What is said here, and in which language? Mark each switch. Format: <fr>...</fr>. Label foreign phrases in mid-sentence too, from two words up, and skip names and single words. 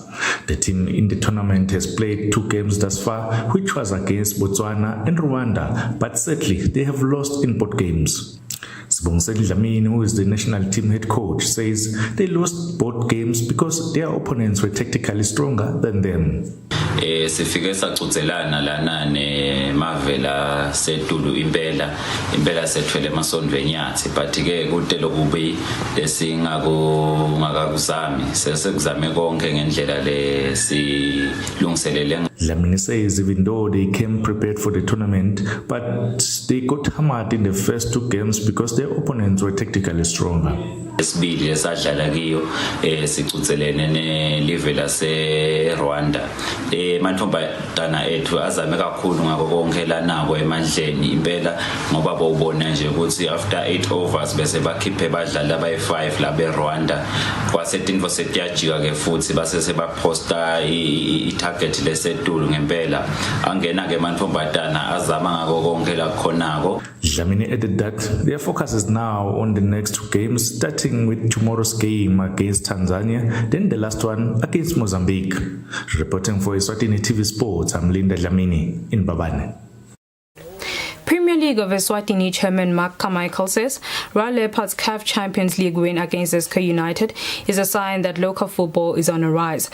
<en>The team in the tournament has played 2 games thus far, which was against Botswana and Rwanda, but sadly they have lost in both games. Eswatini Dlamini, who is the national team head coach, says they lost both games because their opponents were tactically stronger than them.</en> <ss>Sifike sacuzelana lana neMavela setulu impela sethwele emasondvenyathi but ke kude lokubi lesingakuzami sesekuzame konke ngendlela lesilungiselele.</ss> <en>Dlamini says even though they came prepared for the tournament, but they got hammered in the first 2 games because their opponents were tactically stronger.</en> <ss>Esibili esadlala kiyo sicuzelene nelive lase Rwanda. Mantombazana ethu azame kakhulu ngako konke lanako emandleni impela ngoba bawubona nje ukuthi</ss> <en>after 8 overs</en> <ss>bese bakhiphe badlali abayi5 la beRwanda kwasetinfo setiyajika ke futhi base sebaposta itarget lesetulu ngempela angena ke mantombazana azama ngako konke la khonako.</ss> <en>Dlamini added that their focus is now on the next 2 games, starting with tomorrow's game against Tanzania, then the last one against Mozambique. Reporting for Eswatini TV Sports, I'm Linda Dlamini in Babane. Premier League of Eswatini chairman Mark Carmichael says Royal Leopards' CAF Champions League win against Esco United is a sign that local football is on a rise.</en>